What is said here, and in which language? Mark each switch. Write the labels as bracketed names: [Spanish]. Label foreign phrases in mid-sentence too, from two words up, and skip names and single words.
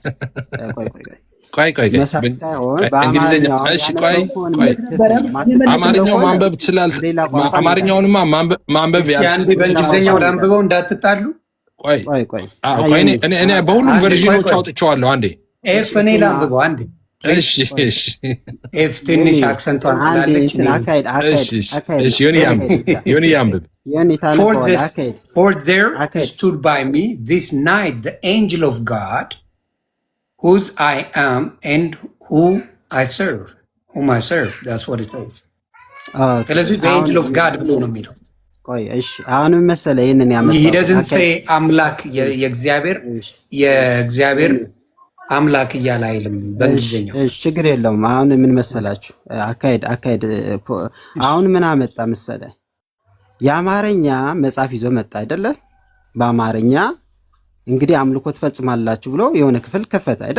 [Amharic] አማርኛው ማንበብ ትችላለህ። አማርኛውንማ ማንበብ በእንግሊዝኛው ላንብበው እንዳትጣሉ። እኔ በሁሉም ቨርዥኖች አውጥቼዋለሁ። አንዴ ኤፍ እኔ ላንብበው አንዴ። ኤፍ ትንሽ አክሰንቷን ስላለች ዮኒ ያንብብ። [English] For there stood by me this night the angel of God, whose I am and whom I serve. That's what it says. ስለዚህ the angel of God [Amharic] ብሎ ነው የሚለው። ቆይ እሺ፣ አሁንም መሰለህ ይሄንን ያመጣው [English] he doesn't say [Amharic] አምላክ የእግዚአብሔር አምላክ እያለ አይልም በእንግሊዝኛው። እሺ ችግር የለውም። አሁን ምን መሰላችሁ አካሄድ አሁን ምን አመጣ መሰለህ? የአማርኛ መጽሐፍ ይዞ መጣ አይደለ? በአማርኛ እንግዲህ አምልኮ ትፈጽማላችሁ ብሎ የሆነ ክፍል ከፈተ አይደል?